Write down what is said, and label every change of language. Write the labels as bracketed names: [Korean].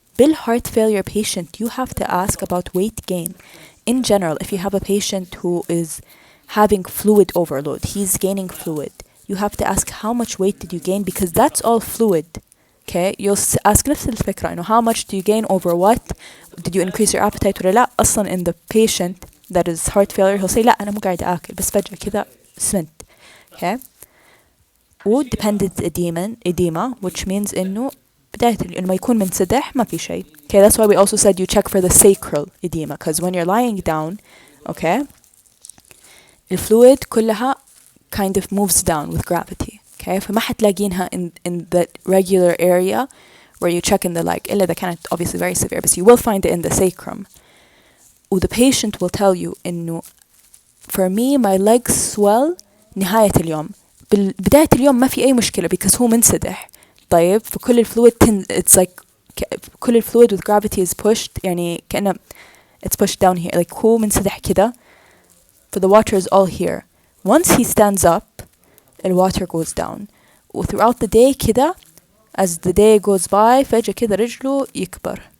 [English] بالheart failure patient you have to ask about weight gain. In general, if you have a patient who is having fluid overload, he's gaining fluid, you have to ask how much weight did you gain because that's all fluid. Okay, you'll ask [Arabic] نفس الفكرة إنه [English] how much do you gain over what, did you increase your appetite [Arabic] ولا لا. أصلا [English] in the patient that is heart failure he'll say [Arabic] لا أنا مو قاعد أكل بس فجأة كذا سمنت. Okay, و [English] dependent edema which means [Arabic] إنه بداية إنه يكون منسدح ما في شيء. [English] Okay, that's why we also said you check for the sacral edema because when you're lying down, okay, the fluid كلها kind of moves down with gravity. Okay, [Arabic] فما حتلاقينها [English] in the regular area where you check in the leg [Arabic] إلا إذا كانت [English] obviously very severe, but you will find it in the sacrum. و the patient will tell you إنه for me my legs swell [Arabic] نهاية اليوم. بداية اليوم ما في أي مشكلة because هو منسدح. [English] طيب فكل الفلويد it's like كل الفلويد with gravity is pushed [Arabic] يعني كأنه [English] it's pushed down here like [Arabic] هو منسدح كده [English] for the water is all here. Once he stands up the water goes down و throughout the day كده as the day goes by [Arabic] فجأة كده رجله يكبر.